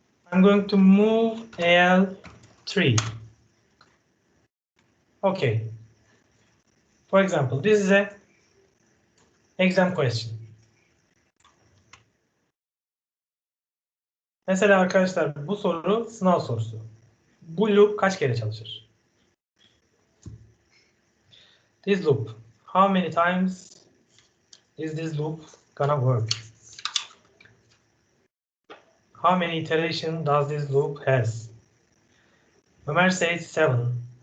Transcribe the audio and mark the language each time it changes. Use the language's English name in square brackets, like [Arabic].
[English] I'm going to move AL3. Okay. For example, this is an exam question. [Turkish] Mesela arkadaşlar bu soru sınav sorusu. Bu loop kaç kere çalışır? [English] This loop. How many times is this loop gonna work? How many iterations does this loop has? Ömer says 7.